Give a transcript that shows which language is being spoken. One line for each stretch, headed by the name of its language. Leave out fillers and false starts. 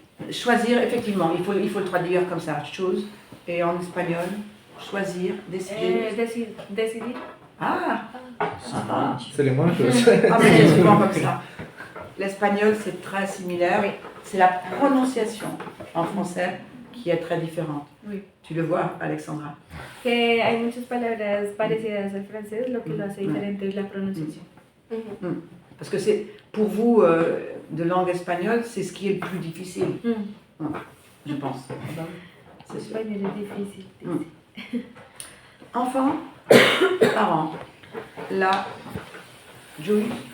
French: Choisir, effectivement, il faut le traduire comme ça, choose, et en espagnol, choisir, décider.
Spanish: Decidir. Ah.
French: C'est les mêmes choses. Ah mais c'est souvent comme ça. L'espagnol, c'est très similaire. C'est la prononciation en français qui est très différente. Oui. Tu le vois, Alexandra.
Spanish: Que hay muchas palabras parecidas al francés, lo que lo hace diferente es la pronunciación.
French: Parce que c'est, pour vous, de langue espagnole, c'est ce qui est le plus difficile. Je pense. C'est sûr. Espagnol est difficile. Enfant, parents. Là, Julie.